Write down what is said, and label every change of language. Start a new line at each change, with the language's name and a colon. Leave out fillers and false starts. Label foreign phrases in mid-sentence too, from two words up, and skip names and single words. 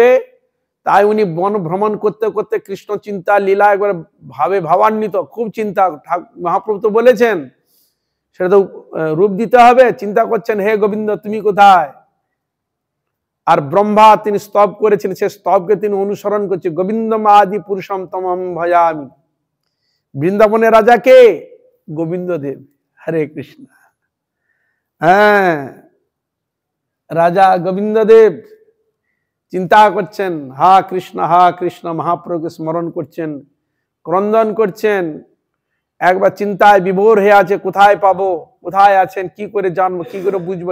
Bangla: তাই উনি বন ভ্রমণ করতে করতে কৃষ্ণ চিন্তা লীলা একবার ভাবান্বিত, খুব চিন্তা। মহাপ্রভু তো বলেছেন সেটা তো রূপ দিতে হবে। চিন্তা করছেন, হে গোবিন্দ তুমি কোথায়? আর ব্রহ্মা তিনি স্তব করেছেন, সে স্তবকে তিনি অনুসরণ করছে।
Sanskrit: गोविन्दम् आदि पुरुषम् तमहम् भजामि।
Bangla: বৃন্দাবনের রাজা কে? গোবিন্দ দেব। হরে কৃষ্ণ। হ্যাঁ, রাজা গোবিন্দ দেব চিন্তা করছেন, হা কৃষ্ণ মহাপ্রভুকে স্মরণ করছেন, ক্রন্দন করছেন, একবার চিন্তায় বিভোর হয়ে আছে, কোথায় পাবো, কোথায় আছেন, কি করে জানবো, কি করে বুঝবো।